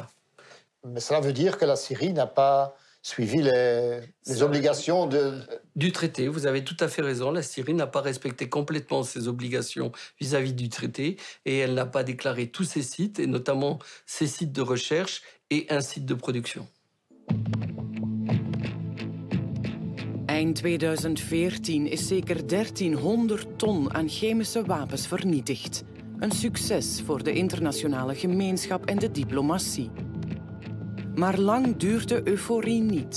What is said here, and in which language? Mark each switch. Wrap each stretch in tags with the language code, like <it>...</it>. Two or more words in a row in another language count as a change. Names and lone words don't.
<fr>Mais cela veut dire que la Syrie n'a pas suivi les obligations du traité. Vous avez tout à fait raison. La Syrie n'a pas respecté complètement ses obligations vis-à-vis du traité et elle n'a pas déclaré tous ses sites, et notamment ses sites de recherche et un site de production.</fr> <nl>Eind 2014 is zeker 1300 ton aan chemische wapens vernietigd. Een succes voor de internationale gemeenschap en de diplomatie. Maar lang duurt de euforie niet.</nl>